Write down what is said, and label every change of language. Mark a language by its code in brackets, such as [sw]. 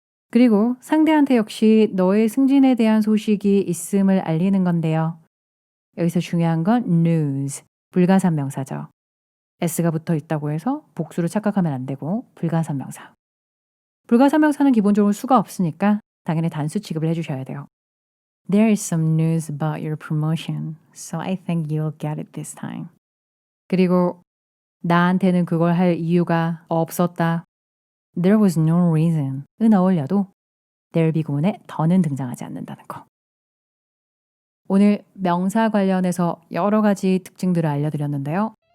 [ko] 그리고 상대한테 역시 너의 승진에 대한 소식이 있음을 알리는 건데요. 여기서 중요한 건 news, 불가산명사죠. s가 붙어 있다고 해서 복수로 착각하면 안 되고 불가산명사. 불가산명사는 기본적으로 수가 없으니까 당연히 단수 취급을 해주셔야 돼요. [en] There is some news about your promotion, so I think you'll get it this time. [ko] 그리고 나한테는 그걸 할 이유가 없었다. [en] There was no reason. [ko] 은 어울려도 there'll be 구문에 더는 등장하지 않는다는 거. 오늘 명사 관련해서 여러 가지 특징들을 알려드렸는데요.